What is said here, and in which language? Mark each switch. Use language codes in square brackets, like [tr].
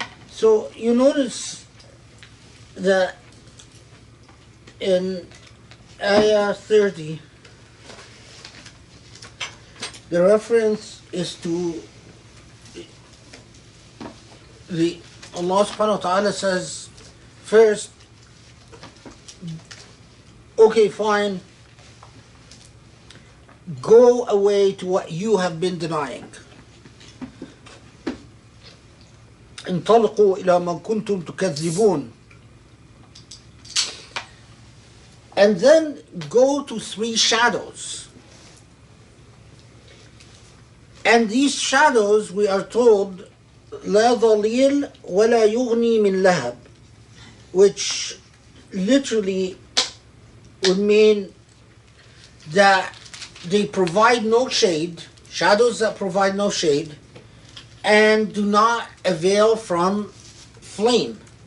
[en] So you notice that in Ayah 30, the reference is to Allah subhanahu wa ta'ala says, first, okay, fine, go away to what you have been denying. [ar] انطلقوا إلى ما كنتم تكذبون. [en] And then go to three shadows. And these shadows, we are told, [ar] لا ظليل ولا يغني من لهب, [en] which literally would mean that they provide no shade, shadows that provide no shade, and do not avail from flame.